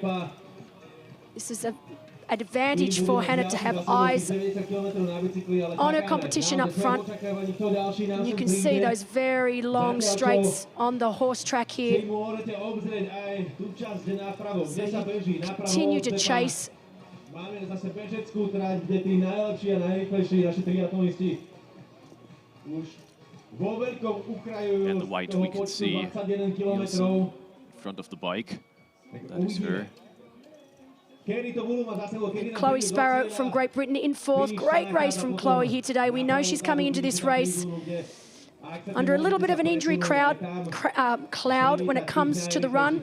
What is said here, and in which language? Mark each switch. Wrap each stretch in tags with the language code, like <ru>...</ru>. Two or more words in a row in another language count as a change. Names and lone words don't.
<en>This is an advantage for Hanne to have eyes on her competition up front. And you can see those very long straights on the horse track here. So you continue to chase.</en> <sk>Máme zase bežeckú trať, kde tí najlepší a najrýchlejší naši triatlonisti už vo veľkom ukrajujú.</sk> <en>And the white we can see Nielsen in front of the bike. That is her. Chloe Sparrow from Great Britain in fourth. Great race from Chloe here today. We know she's coming into this race under a little bit of an injury cloud when it comes to the run.</en>